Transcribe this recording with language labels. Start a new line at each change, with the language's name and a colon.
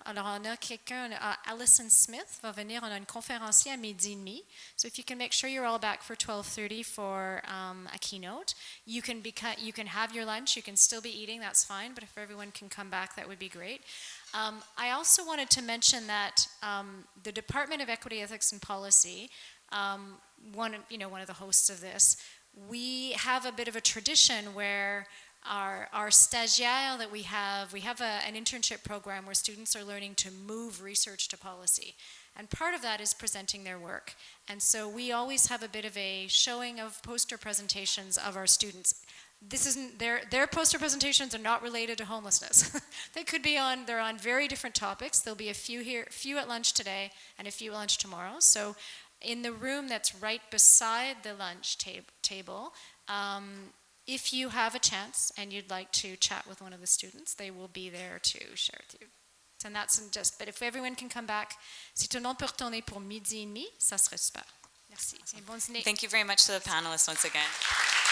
French: Alors, on a quelqu'un, Alison Smith va venir. On a une conférencier à 12h30.
English: So if you can make sure you're all back for 12:30 for a keynote, you can have your lunch. You can still be eating. That's fine. But if everyone can come back, that would be great. I also wanted to mention that the Department of Equity, Ethics, and Policy, one of the hosts of this, we have a bit of a tradition where our stagiaire that we have an internship program where students are learning to move research to policy. And part of that is presenting their work. And so we always have a bit of a showing of poster presentations of our students. This isn't their poster presentations are not related to homelessness. They're on very different topics. There'll be a few at lunch today and a few at lunch tomorrow. So in the room that's right beside the lunch table, If you have a chance and you'd like to chat with one of the students, they will be there to share with you. And that's just, but if everyone can come back,
French: si tout le monde peut retourner pour 12:30, ça serait super. Merci. Et bon dîner.
English: Thank you very much to the panelists once again.